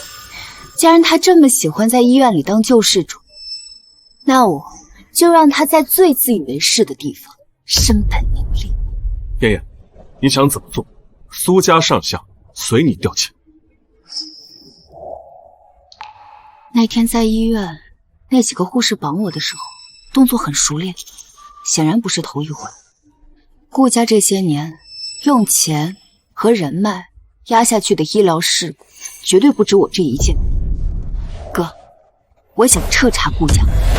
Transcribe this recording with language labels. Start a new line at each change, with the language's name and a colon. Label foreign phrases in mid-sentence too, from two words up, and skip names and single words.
Chinese: 既然他這麼喜歡在醫院裡當救世主，那我就讓他在最自以為是的地方身本名利。燕燕，你想怎麼做？蘇家上下隨你調遣。那天在医院，那幾個護士綁我的時候，動作很熟練，顯然不是頭一回。顧家這些年用錢和人脈壓下去的醫療事故，絕對不止我這一件。哥，我想徹查顧家。